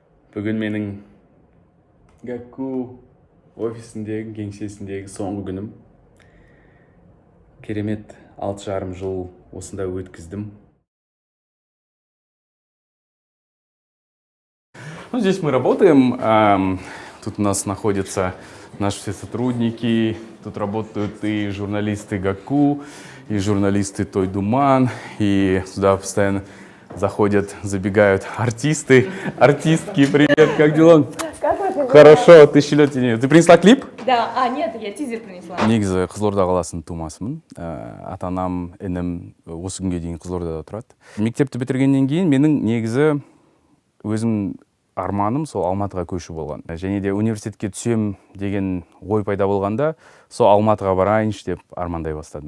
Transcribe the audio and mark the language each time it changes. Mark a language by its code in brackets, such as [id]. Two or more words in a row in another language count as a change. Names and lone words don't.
[kk] Бүгін менің Гакку офисіндегі, кеңсесіндегі соңғы күнім. Керемет 6,5 жыл осында өткіздім. [ru] Здесь мы работаем. Тут у нас находятся наши все сотрудники. Тут работают и журналисты Гакку, и журналисты Той Думан. И сюда постоянно заходят, забегают артисты, артистки. Привет, как дела? Хорошо, тысячелетие. Ты принесла клип? Да, нет, я тизер принесла. [kk] Негізі Қызылорда қаласының тумасымын. Ата-анам, інім осы күнге дейін Қызылордада тұрады. Мектепті бітіргеннен кейін менің негізі өзім арманым сол Алматыға көшу болған. Және де университетке түсем деген ой пайда болғанда, сол Алматыға барайыншы деп армандай бастадым.